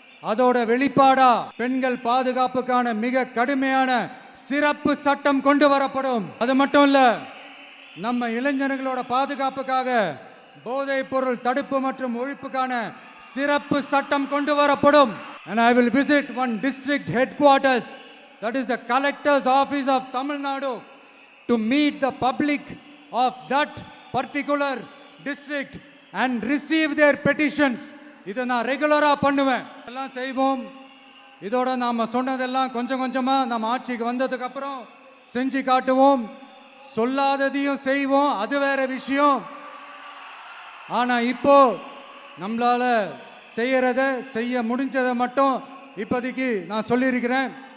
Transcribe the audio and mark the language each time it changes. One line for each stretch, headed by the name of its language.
Tamil: அதோட வெளிப்பாடா பெண்கள் பாதுகாப்புக்கான மிக கடுமையான சிறப்பு சட்டம் கொண்டு வரப்படும். அது மட்டும் இல்ல, நம்ம இளைஞர்களோட பாதுகாப்புக்காக போதைப் பொருள் தடுப்பு மற்றும் ஒழிப்புக்கான சிறப்பு சட்டம் கொண்டு வரப்படும்.
English: And I will visit one district headquarters, that is the collector's office of Tamil Nadu, to meet the public of that particular district and receive their petitions.
Tamil: இதை நான் ரெகுலராக பண்ணுவேன். எல்லாம் செய்வோம். இதோட நாம் சொன்னதெல்லாம் கொஞ்சம் கொஞ்சமாக நம்ம ஆட்சிக்கு வந்ததுக்கு அப்புறம் செஞ்சு காட்டுவோம். சொல்லாததையும் செய்வோம், அது வேற விஷயம். ஆனா இப்போ நம்மளால செய்யறத செய்ய முடிஞ்சதை மட்டும் இப்போதைக்கு நான் சொல்லியிருக்கிறேன்.